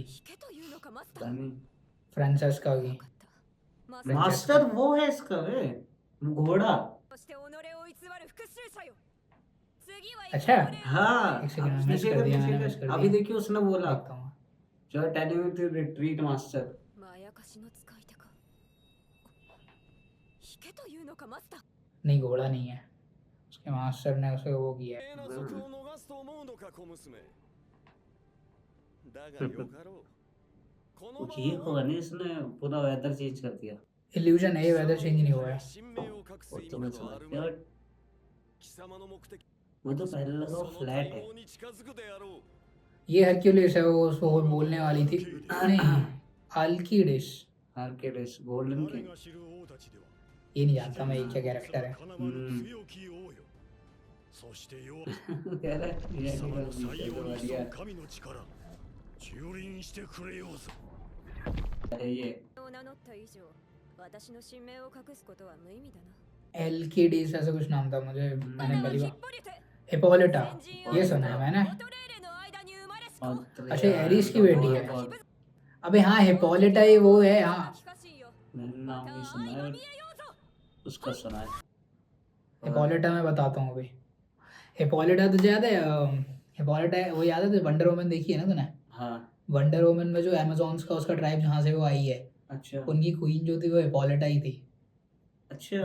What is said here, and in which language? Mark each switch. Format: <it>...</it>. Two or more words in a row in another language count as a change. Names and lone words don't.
<ja>引けというのかマスタ</ja> <hi>पता</hi> <ja>ー</ja> <hi>नहीं फ्रांसेस्का की</hi> <ja>分かったマスター</ja> <hi>मास्टर वो है इसका वे घोड़ा</hi> <ja>として己を偽る復讐者よ次は</ja> <hi>अच्छा हाँ एक सेकंड अब मिस कर दिया मैंने मिस देखिए कर अभी दिया देखिए उसने बोला देखता हूँ</hi> <en>you telling me to retreat master</en> <ja>まやかしの使い手か引けというのかマスター</ja> <hi>नहीं घोड़ा नहीं है उसके मास्टर ने उसे वो किया है</hi> <ja>謎を逃すと思うのか小娘だがよかろうこの</ja> <hi>वो ये होगा नहीं इसने पूरा</hi> <en>weather change</en> <hi>कर दिया इल्यूजन है ये</hi> <en>weather change</en> <hi>नहीं हुआ है</hi> <ja>神明を隠す</ja> <hi>वो</hi> <ja>意</ja> <hi>तो</hi> <ja>味</ja> <hi>मैं</hi> <ja>など</ja> <hi>समझ</hi> <ja>ある</ja> <hi>गया</hi> <ja>まい</ja> <hi>बट</hi> <ja>貴様の目的</ja> <hi>वो तो पहले लगा</hi> <ja>そ</ja> <hi>वो</hi> <ja>の</ja> <hi>फ्लैट</hi> <ja>大</ja> <hi>है</hi> <ja>望に近づくであろう</ja> <hi>ये हरक्यूलिस है वो उसको वो बोलने वाली थी नहीं अल्कीडिस आर्केडिस गोल्डन</hi> <ja>我</ja> <hi>किंग</hi> <ja>が知る王たちでは</ja> <hi>ये नहीं जानता मैं ये क्या कैरेक्टर है</hi> <ja>かなわぬ強き王よそして弱</ja> <hi>कह रहा है ये</hi> <ja>貴様</ja> <hi>निकल</hi> <ja>の採</ja> <hi>पीछे</hi> <ja>用</ja> <hi>तो</hi> <ja>に</ja> <hi>बढ़िया</hi> <ja>潜む神の力蹂躙してくれようぞ</ja> <hi>है ये</hi> <ja>を名乗った以上私の神名を隠すことは無意味だな</ja> <hi>एल्कीडिस ऐसा कुछ नाम था मुझे</hi> <ja>ま</ja> <hi>मैंने</hi> <ja>だは</ja> <hi>पहली</hi> <ja>ヒッ</ja> <hi>बार</hi> <ja>ポリテ</ja> <hi>हिपोलिटा</hi> <ja>先人</ja> <hi>ये सुना है मैंने</hi> <ja>オトレーレの間に生まれし</ja> <hi>और</hi> <ja>子</ja> <hi>अच्छा, एरिस की बेटी है। और अबे हाँ हिपोलिटा ही वो है हाँ</hi> <ja>聞かしいよ</ja> <hi>मैंने</hi> <ja>ま</ja> <hi>नाम</hi> <ja>た</ja> <hi>नहीं</hi> <ja>愛</ja> <hi>सुना</hi> <ja>が</ja> <hi>है</hi> <ja>見えようぞ</ja> <hi>उसका सुना है हिपोलिटा मैं बताता हूँ अभी हिपोलिटा तुझे याद है हिपोलिटा वो याद है तुझे वंडर वुमन देखी है ना तूने हाँ वंडर वुमन में जो अमेजोन्स का उसका ट्राइब जहाँ से वो आई है अच्छा उनकी क्वीन जो थी वो हिपोलिटा ही थी अच्छा</hi>